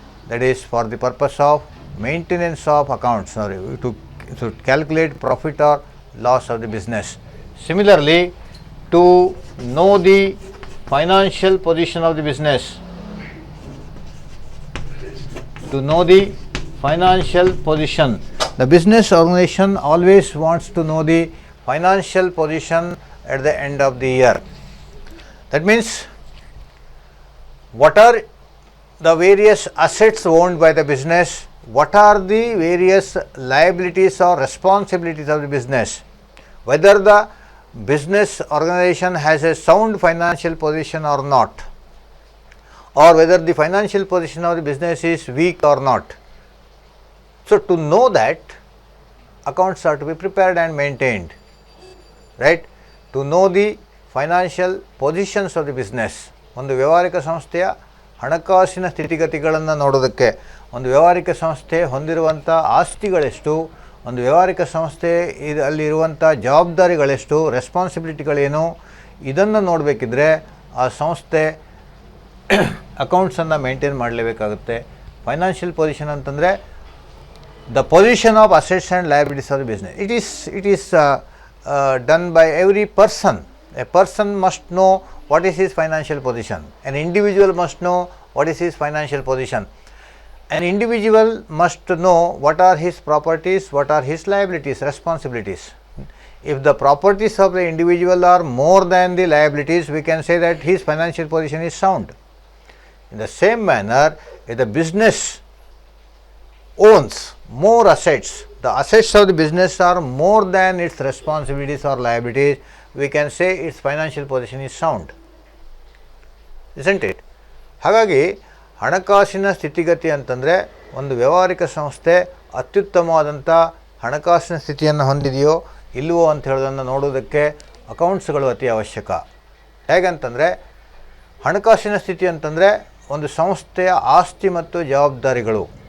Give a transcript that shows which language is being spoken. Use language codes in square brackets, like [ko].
[en] That is for the purpose of maintenance of accounts to calculate profit or loss of the business. Similarly, to know the financial position of the business, to know the financial position, the business organization always wants to know the financial position at the end of the year. That means what are the various assets owned by the business, what are the various liabilities or responsibilities of the business, whether the business organization has a sound financial position or not, or whether the financial position of the business is weak or not. So to know that, accounts are to be prepared and maintained, right? To know the financial positions of the business, [kn] ಒಂದು ವ್ಯಾವಹಾರಿಕ ಸಂಸ್ಥೆಯ ಹಣಕಾಸಿನ ಸ್ಥಿತಿಗತಿಗಳನ್ನು ನೋಡೋದಕ್ಕೆ, ಒಂದು ವ್ಯಾವಹಾರಿಕ ಸಂಸ್ಥೆ ಹೊಂದಿರುವಂಥ ಆಸ್ತಿಗಳೆಷ್ಟು, ಒಂದು ವ್ಯಾವಹಾರಿಕ ಸಂಸ್ಥೆ ಅಲ್ಲಿರುವಂಥ ಜವಾಬ್ದಾರಿಗಳೆಷ್ಟು, ರೆಸ್ಪಾನ್ಸಿಬಿಲಿಟಿಗಳೇನು, ಇದನ್ನು ನೋಡಬೇಕಿದ್ರೆ ಆ ಸಂಸ್ಥೆ ಅಕೌಂಟ್ಸನ್ನು ಮೇಂಟೈನ್ ಮಾಡಲೇಬೇಕಾಗುತ್ತೆ. [en] financial position [kn] ಅಂತಂದರೆ [en] the position of assets and liabilities of the business. It is done by every person. A person must know what is his financial position. An individual must know what is his financial position. An individual must know what are his properties, what are his liabilities, responsibilities. If the properties of the individual are more than the liabilities, we can say that his financial position is sound. In the same manner, if the business owns more assets, the assets of the business are more than its responsibilities or liabilities, we can say its financial position is sound, isn't it? [kn] ಹಾಗಾಗಿ ಹಣಕಾಸಿನ ಸ್ಥಿತಿಗತಿ ಅಂತಂದರೆ ಒಂದು ವ್ಯಾವಹಾರಿಕ ಸಂಸ್ಥೆ ಅತ್ಯುತ್ತಮವಾದಂಥ ಹಣಕಾಸಿನ ಸ್ಥಿತಿಯನ್ನು ಹೊಂದಿದೆಯೋ ಇಲ್ಲವೋ ಅಂತ ಹೇಳೋದನ್ನು ನೋಡೋದಕ್ಕೆ ಅಕೌಂಟ್ಸ್ಗಳು ಅತಿ ಅವಶ್ಯಕ. ಹೇಗಂತಂದರೆ ಹಣಕಾಸಿನ ಸ್ಥಿತಿ ಅಂತಂದರೆ ಒಂದು ಸಂಸ್ಥೆಯ ಆಸ್ತಿ ಮತ್ತು ಜವಾಬ್ದಾರಿಗಳು.